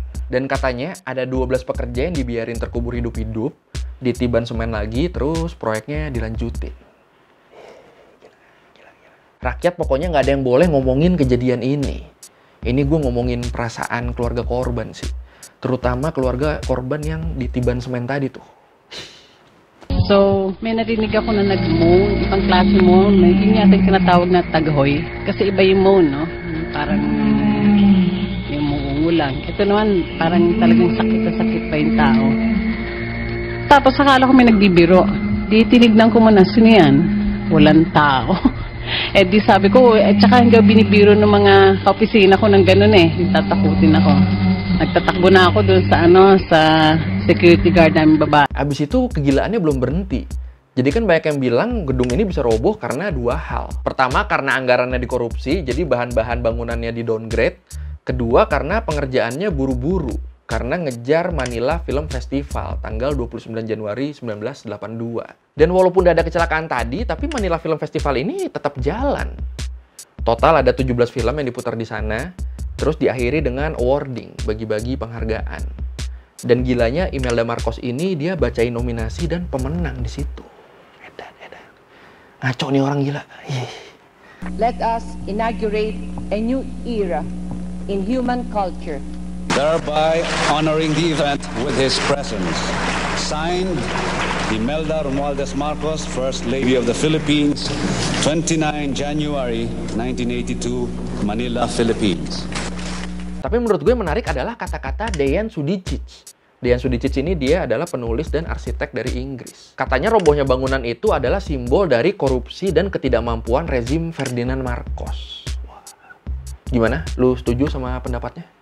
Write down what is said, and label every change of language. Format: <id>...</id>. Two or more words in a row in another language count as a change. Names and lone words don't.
<id>Dan katanya ada 12 pekerja yang dibiarin terkubur hidup-hidup, ditiban semen lagi, terus proyeknya dilanjutin. Gila. Rakyat pokoknya nggak ada yang boleh ngomongin kejadian ini. Ini gue ngomongin perasaan keluarga korban sih. Terutama keluarga korban yang ditiban semen tadi tuh.</id> <tl>So, may narinig ako na nag-moan, ibang klase moan, na yun yata yung tinatawag na taghoy. Kasi iba yung moan, no? Parang yung muungulang. Ito naman, parang talagang sakit na sakit pa yung tao. Tapos akala ko may nagbibiro. Di tinignan ko muna, sino yan? Walang tao. Eh di sabi ko, tsaka hanggang binibiro ng mga kaopisina ko ng ganun eh. Tatakutin ako. Nagtatakbo na ako doon sa sa security guard namin baba.</tl> <id>Abis itu kegilaannya belum berhenti. Jadi kan banyak yang bilang gedung ini bisa roboh karena dua hal. Pertama, karena anggarannya dikorupsi, jadi bahan-bahan bangunannya di-downgrade. Kedua, karena pengerjaannya buru-buru, karena ngejar Manila Film Festival tanggal 29 Januari 1982. Dan walaupun udah ada kecelakaan tadi, tapi Manila Film Festival ini tetap jalan. Total ada 17 film yang diputar di sana, terus diakhiri dengan awarding, bagi-bagi penghargaan. Dan gilanya Imelda Marcos ini dia bacain nominasi dan pemenang di situ. Ngaco nih orang gila.</id> <en>Let us inaugurate a new era in human culture. Thereby honoring the event with his presence. Signed, Imelda Romualdez Marcos, First Lady of the Philippines, 29 January 1982, Manila, Philippines.</en> <id>Tapi menurut gue menarik adalah kata-kata Dejan Sudicic. Dejan Sudicic ini dia adalah penulis dan arsitek dari Inggris. Katanya robohnya bangunan itu adalah simbol dari korupsi dan ketidakmampuan rezim Ferdinand Marcos. Wah. Gimana? Lu setuju sama pendapatnya?</id>